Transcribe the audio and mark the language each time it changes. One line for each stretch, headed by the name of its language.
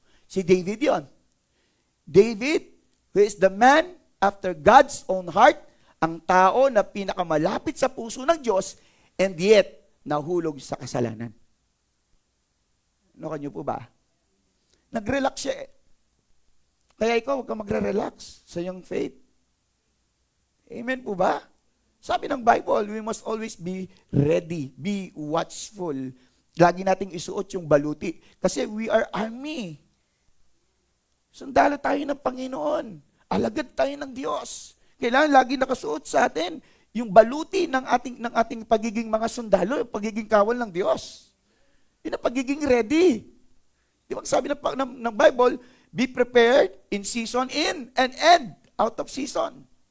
Filipino: Si David yon.
English: David, who is the man after God's own heart,
Filipino: ang tao na pinakamalapit sa puso ng Diyos, and yet, nahulog sa kasalanan. Ano kanyo po ba? Nag-relax siya eh. Kaya ikaw, huwag kang magre-relax sa iyong faith. Amen po ba?
English: Sabi ng Bible, we must always be ready, be watchful.
Filipino: Lagi nating isuot yung baluti. Kasi
English: we are army.
Filipino: Sundalo tayo ng Panginoon. Alagad tayo ng Diyos. Kailangan lagi nakasuot sa atin yung baluti ng ating pagiging mga sundalo, yung pagiging kawal ng Diyos. Yun ang pagiging ready. Di ba sabi ng
English: Bible, be prepared in season, in and end out of season.